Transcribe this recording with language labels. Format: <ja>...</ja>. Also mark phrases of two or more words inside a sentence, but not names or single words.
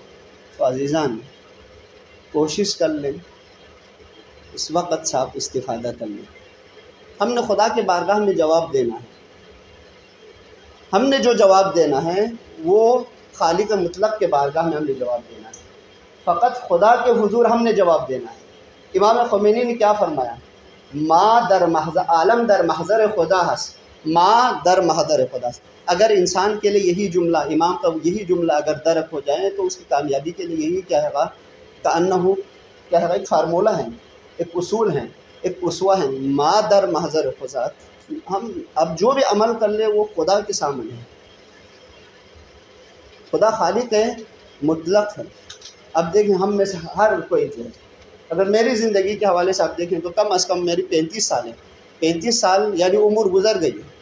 <ur>تو عزیزان کوشش کر لیں اس وقت سے آپ استفادہ کر لیں۔ ہم نے خدا کے بارگاہ میں جواب دینا ہے۔ ہم نے جو جواب دینا ہے وہ خالق مطلق کے بارگاہ میں ہم نے جواب دینا ہے۔ فقط خدا کے حضور ہم نے جواب دینا ہے۔ امام خمینی نے کیا فرمایا؟</ur> <fa>ما در محضر عالم در محضر خدا ہس، ما در محضر خدا ہس۔</fa> <ur>اگر انسان کے لیے یہی جملہ، امام کا یہی جملہ اگر درک ہو جائے تو اس کی کامیابی کے لیے یہی کیا ہے کأنہ کیا ہے، ایک فارمولہ ہے، ایک اصول ہے، ایک اسوہ ہے،</ur> <fa>ما در محضر خدا۔</fa> <ur>ہم اب جو بھی عمل کر لیں وہ خدا کے سامنے ہے۔ خدا خالق ہے، مطلق ہے۔ اب دیکھیں ہم میں سے ہر کوئی جو ہے، اگر میری زندگی کے حوالے سے آپ دیکھیں تو کم از کم میری 35 سال ہے۔ 35 سال یعنی عمر گزر گئی ہے۔</ur>